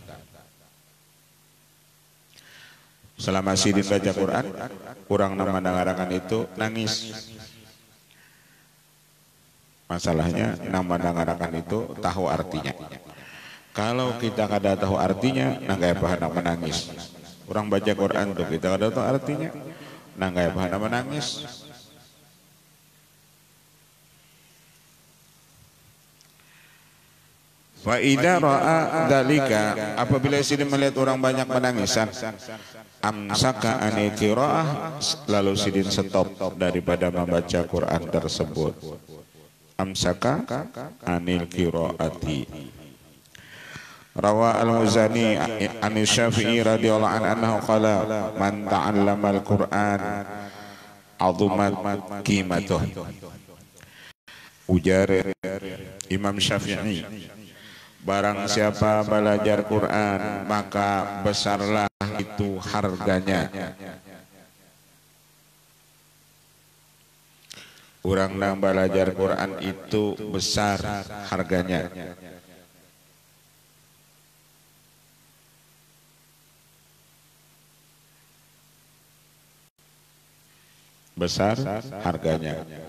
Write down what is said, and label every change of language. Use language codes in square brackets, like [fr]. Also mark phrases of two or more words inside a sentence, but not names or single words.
[bjn] Selama sidin baca Quran, orang mendengarkan itu nangis. Masalahnya nama mendengarkan itu tahu artinya. Kalau kita kada tahu artinya, nanggai pahana menangis. Orang baca Quran tuh kita kada tahu artinya, nanggai pahana menangis. [ar] وإذا رأى ذلك, [bjn] apabila sidin melihat orang banyak menangisan, [ar] أمسك عن القراءة, [bjn] lalu sidin stop daripada membaca Quran tersebut. [ar] أمسك عن القراءة. روى المزني عن الشافعي رضي الله عنه قال من تعلم القرآن عظمت قيمته. [bjn] Ujar Imam Syafi'i, barang siapa belajar Quran maka besarlah itu harganya. Orang yang belajar Quran itu besar harganya. Besar harganya.